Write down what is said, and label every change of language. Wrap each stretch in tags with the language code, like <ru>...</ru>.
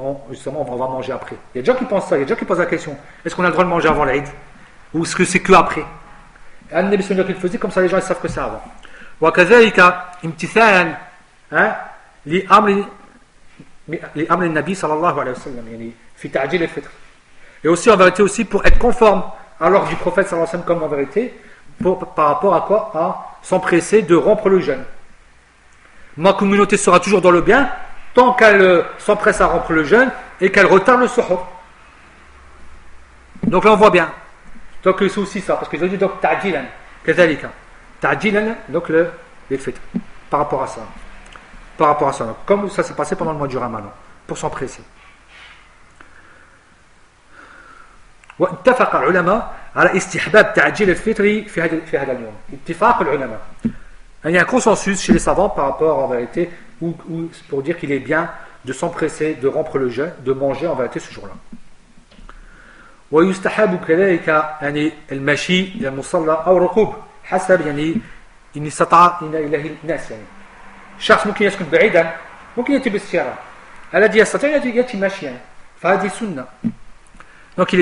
<fr>Justement on va manger après. Il y a des gens qui pensent ça, il y a des gens qui posent la question. Est-ce qu'on a le droit de manger avant l'Aïd? Ou est-ce que c'est que après? Annabi sallallahu alayhi wa sallam, comme ça les gens ils savent que c'est avant.</fr> <ar>Wa kadhalika imtithan li amri لأمر النبي صلى الله عليه وسلم يعني في تعجيل الفطر.</ar> <fr>Et aussi en vérité aussi pour être conforme à l'ordre du prophète صلى الله عليه وسلم comme en vérité pour, par rapport à quoi à s'empresser de rompre le jeûne. Ma communauté sera toujours dans le bien tant qu'elle s'empresse à rompre le jeûne et qu'elle retarde le suhur. Donc là on voit bien. Donc c'est aussi ça parce qu'ils ont dit donc</fr> <ar>تعجيلًا كذلك تعجيلًا</ar> <fr>donc le fitr par rapport à ça. Par rapport à ça, comme ça s'est passé pendant le mois du Ramadan, pour s'en presser.</fr> <ar>واتفق العلماء على استحباب تعجيل الفطر في هذا اليوم. اتفاق العلماء.</ar> <fr>Il y a un consensus chez les savants par rapport en vérité, ou pour dire qu'il est bien de s'empresser, de rompre le jeûne, de manger en vérité ce jour-là.</fr> <ar>ويستحب كذلك يعني المشي إلى المصلى أو الركوب حسب يعني إن استطاع إليه الناس يعني. شخص ممكن يسكن بعيدا ممكن يأتي بالسيارة الذي يستطيع يأتي ماشيا فهذه سنة.</ar>